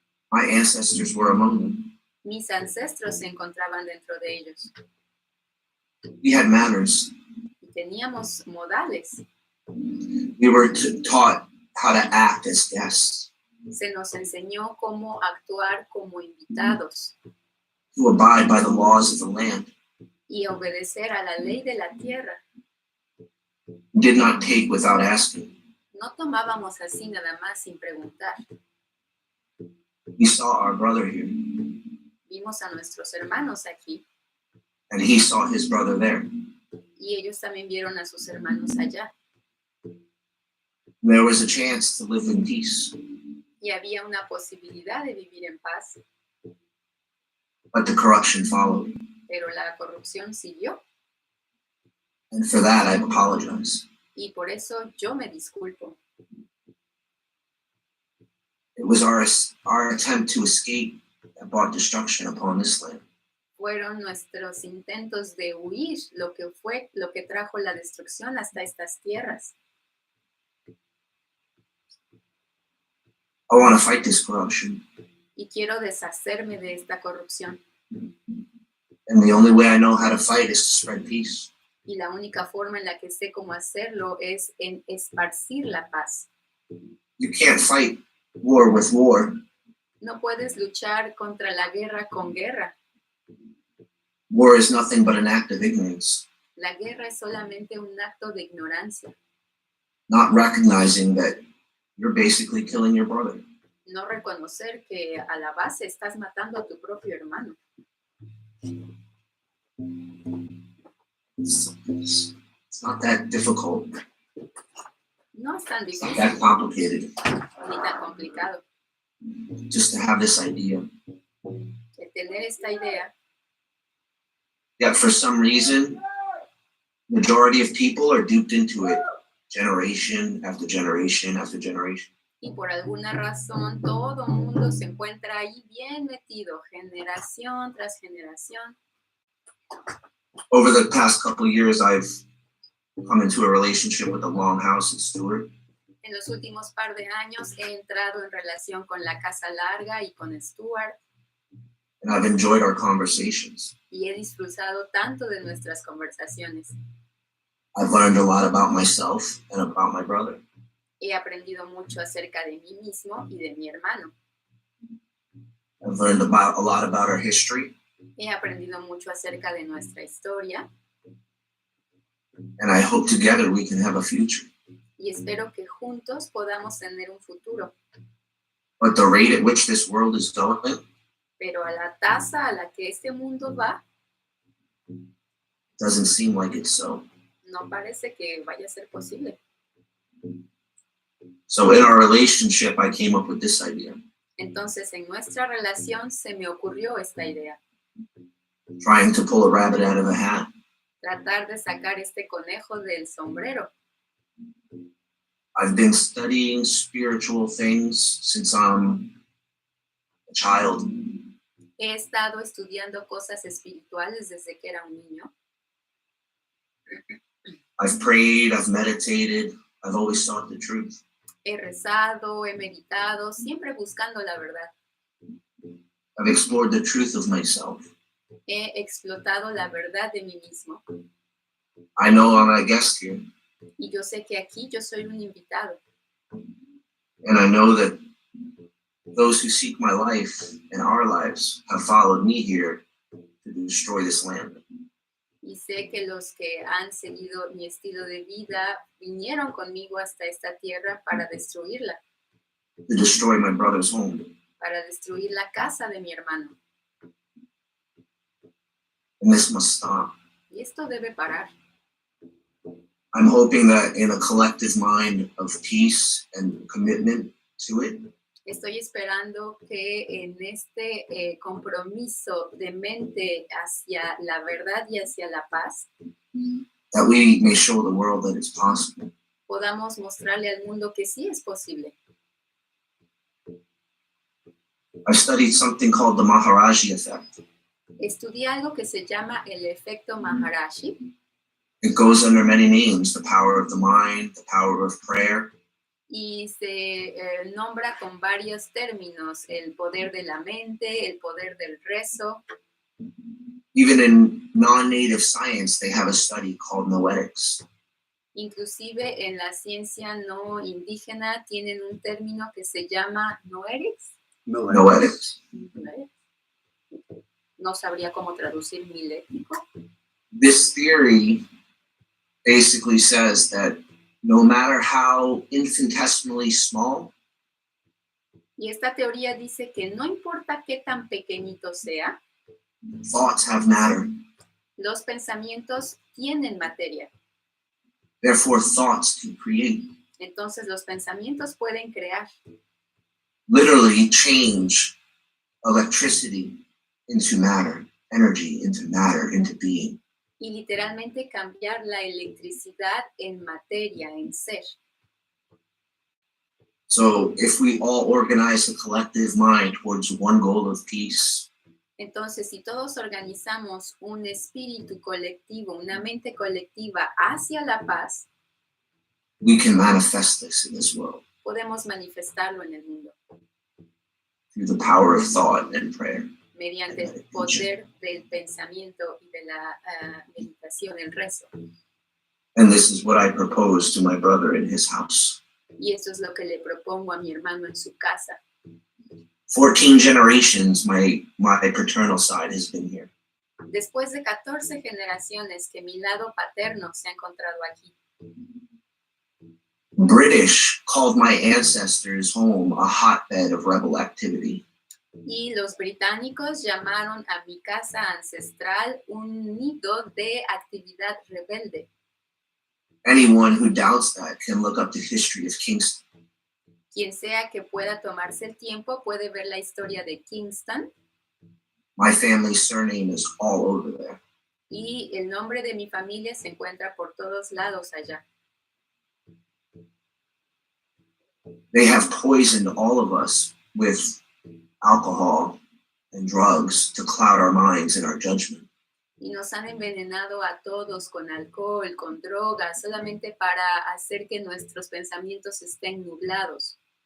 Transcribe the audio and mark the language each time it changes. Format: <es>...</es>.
<en>My ancestors were among them.</en> <es>Mis ancestros se encontraban dentro de ellos</es> <en>We had manners.</en> <es>y teníamos modales.</es> <en>We were taught how to act as guests,</en> <es>Se nos enseñó cómo actuar como invitados</es> <en>to abide by the laws of the land.</en> <es>y obedecer a la ley de la tierra.</es> <en>We did not take without asking.</en> <es>No tomábamos así nada más sin preguntar.</es> <en>We saw our brother here,</en> <es>Vimos a nuestros hermanos aquí</es> <en>and he saw his brother there.</en> <es>y ellos también vieron a sus hermanos allá.</es> <en>There was a chance to live in peace,</en> <es>Y había una posibilidad de vivir en paz,</es> <en>but the corruption followed.</en> <es>pero la corrupción siguió.</es> <en>And for that, I apologize.</en> <es>Y por eso yo me disculpo.</es> <en>It was our attempt to escape that brought destruction upon this land.</en> <es>Fueron nuestros intentos de huir lo que trajo la destrucción hasta estas tierras.</es> <en>I want to fight this corruption,</en> <es>Y quiero deshacerme de esta corrupción.</es> <en>and the only way I know how to fight is to spread peace.</en> <es>Y la única forma en la que sé cómo hacerlo es en esparcir la paz.</es> <en>You can't fight war with war.</en> <es>No puedes luchar contra la guerra con guerra.</es> <en>War is nothing but an act of ignorance,</en> <es>La guerra es solamente un acto de ignorancia,</es> <en>not recognizing that you're basically killing your brother.</en> <es>no reconocer que a la base estás matando a tu propio hermano.</es> <en>It's not that difficult.</en> <es>No es tan</es> <en>It's not</en> <es>difícil</es> <en>that complicated.</en> <es>ni tan complicado.</es> <en>Just to have this idea.</en> <es>El tener esta idea,</es> <en>Yet for some reason, majority of people are duped into it, generation after generation after generation.</en> <es>y por alguna razón todo mundo se encuentra ahí bien metido, generación tras generación.</es> <en>Over the past couple of years, I've come into a relationship with a longhouse in Stewart.</en> <es>En los últimos par de años he entrado en relación con la Casa Larga y con Stuart</es> <en>And I've enjoyed our conversations.</en> <es>y he disfrutado tanto de nuestras conversaciones.</es> <en>I've learned a lot about myself and about my brother.</en> <es>He aprendido mucho acerca de mí mismo y de mi hermano.</es> <en>I've learned a lot about our history,</en> <es>He aprendido mucho acerca de nuestra historia</es> <en>and I hope together we can have a future.</en> <es>y espero que juntos podamos tener un futuro.</es> <en>But the rate at which this world is going</en> <es>Pero a la tasa a la que este mundo va,</es> <en>doesn't seem like it's so.</en> <es>no parece que vaya a ser posible.</es> <en>So in our relationship, I came up with this idea.</en> <es>Entonces, en nuestra relación se me ocurrió esta idea.</es> <en>trying to pull a rabbit out of a hat.</en> <es>tratar de sacar este conejo del sombrero.</es> <en>I've been studying spiritual things since I'm a child.</en> <es>He estado estudiando cosas espirituales desde que era un niño.</es> <en>I've prayed, I've meditated, I've always sought the truth.</en> <es>He rezado, he meditado, siempre buscando la verdad.</es> <en>I've explored the truth of myself.</en> <es>He explotado la verdad de mí mismo.</es> <en>I know I'm a guest here,</en> <es>Y yo sé que aquí yo soy un invitado.</es> <en>and I know that those who seek my life and our lives have followed me here to destroy this land.</en> <es>Y sé que los que han seguido mi estilo de vida vinieron conmigo hasta esta tierra para destruirla,</es> <en>To destroy my brother's home.</en> <es>para destruir la casa de mi hermano.</es> <en>And this must stop.</en> <es>Y esto debe parar.</es> <en>I'm hoping that in a collective mind of peace and commitment to it,</en> <es>Estoy esperando que en este compromiso de mente hacia la verdad y hacia la paz,</es> <en>that we may show the world that it's possible.</en> <es>podamos mostrarle al mundo que sí es posible.</es> <en>I've studied something called the Maharaji effect.</en> <es>Estudié algo que se llama el efecto Maharaji.</es> <en>It goes under many names: the power of the mind, the power of prayer,</en> <es>Y se nombra con varios términos: el poder de la mente, el poder del rezo.</es> <en>even in non-native science, they have a study called noetics.</en> <es>Inclusive en la ciencia no indígena tienen un término que se llama noetics.</es> <en>Noetics.</en> <es>No sabría cómo traducir milético.</es> <en>This theory basically says that no matter how infinitesimally small,</en> <es>Y esta teoría dice que no importa qué tan pequeñito sea,</es> <en>thoughts have matter.</en> <es>los pensamientos tienen materia.</es> <en>Therefore, thoughts can create.</en> <es>Entonces los pensamientos pueden crear,</es> <en>Literally change electricity into matter, energy into matter, into being.</en> <es>y literalmente cambiar la electricidad en materia, en ser.</es> <en>So if we all organize a collective mind towards one goal of peace,</en> <es>Entonces, si todos organizamos un espíritu colectivo, una mente colectiva hacia la paz,</es> <en>we can manifest this in this world</en> <es>podemos manifestarlo en el mundo</es> <en>through the power of thought and prayer.</en> <es>mediante el poder del pensamiento y de la meditación, el rezo.</es> <en>And this is what I propose to my brother in his house.</en> <es>Y esto es lo que le propongo a mi hermano en su casa.</es> <en>14 generations, my paternal side has been here.</en> <es>Después de 14 generaciones que mi lado paterno se ha encontrado aquí.</es> <en>British called my ancestors' home a hotbed of rebel activity.</en> <es>Y los británicos llamaron a mi casa ancestral un nido de actividad rebelde.</es> <en>Anyone who doubts that can look up the history of Kingston.</en> <es>Quien sea que pueda tomarse el tiempo puede ver la historia de Kingston</es> <en>My family's surname is all over there.</en> <es>y el nombre de mi familia se encuentra por todos lados allá.</es> <en>They have poisoned all of us with alcohol and drugs to cloud our minds and our judgment.</en> <es>Y nos han envenenado a todos con alcohol, con drogas, solamente para hacer que nuestros pensamientos estén nublados.</es>